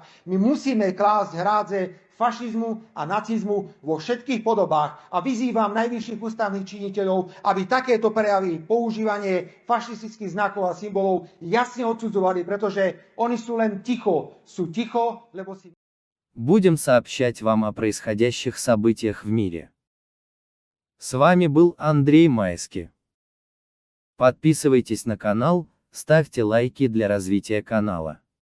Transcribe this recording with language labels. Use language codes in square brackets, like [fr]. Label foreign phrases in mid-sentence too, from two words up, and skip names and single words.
[sk] My musíme klásť hrádze fašizmu a nacizmu vo všetkých podobách a vyzývam najvyšších ústavných činiteľov, aby takéto prejavy, používanie fašistických znakov a symbolov jasne odsudzovali, pretože oni sú len ticho. Sú ticho, lebo si... [ru] Будем сообщать вам о происходящих событиях в мире. С вами был Андрей Майский. Подписывайтесь на канал, ставьте лайки для развития канала.